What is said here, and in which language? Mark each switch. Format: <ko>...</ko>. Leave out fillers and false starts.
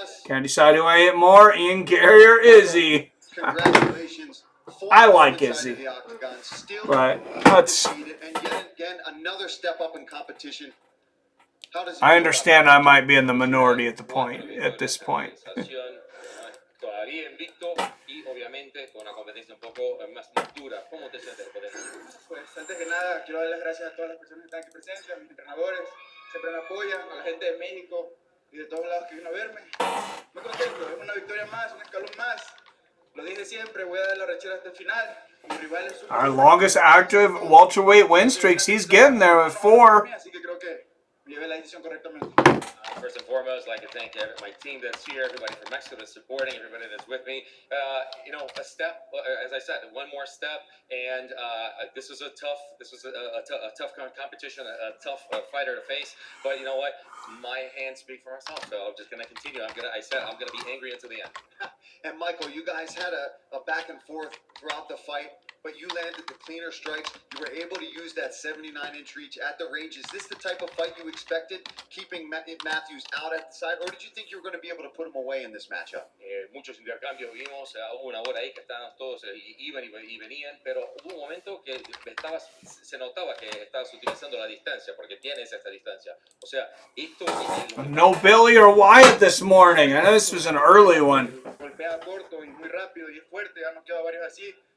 <en>Can't decide who I hate more, Ian Gary or Izzy. Congratulations. I like Izzy. But that's... And yet again, another step up in competition. I understand I might be in the minority at this point.</en> <es>Todavía invicto y obviamente con una competencia un poco más dura. ¿Cómo te sientes por eso? Pues antes que nada quiero dar las gracias a todas las personas que están aquí presentes, a mis entrenadores, siempre me apoyan, a la gente de México y de todos lados que vino a verme. Muy contento, es una victoria más, un escalón más. Lo dije siempre, voy a dar la rechera hasta el final. Mi rival es</es> <en>Our longest active welterweight win streaks. He's getting there with 4.</en> <es>Así que creo que llevé la decisión correctamente.</es> <en>First and foremost, I'd like to thank my team that's here, everybody from Mexico that's supporting, everybody that's with me. A step, as I said, one more step, and this was a tough competition, a tough fighter to face. But you know what? My hands speak for myself, so I'm just gonna continue. I'm gonna be angry until the end. And Michael, you guys had a back and forth throughout the fight, but you landed the cleaner strikes. You were able to use that 79-inch reach at the range. Is this the type of fight you expected, keeping Matthews out at the side, or did you think you were going to be able to put him away in this matchup?</en> <es>Muchos intercambios vimos, hubo una hora ahí que estaban todos, iban y venían, pero hubo un momento que se notaba que estabas utilizando la distancia, porque tienes esta distancia. O sea, esto...</es> <en>No Billy or Wyatt this morning. I know this was an early one.</en> <es>Golpea corto y muy rápido y es fuerte, ya nos quedado varios así.</es>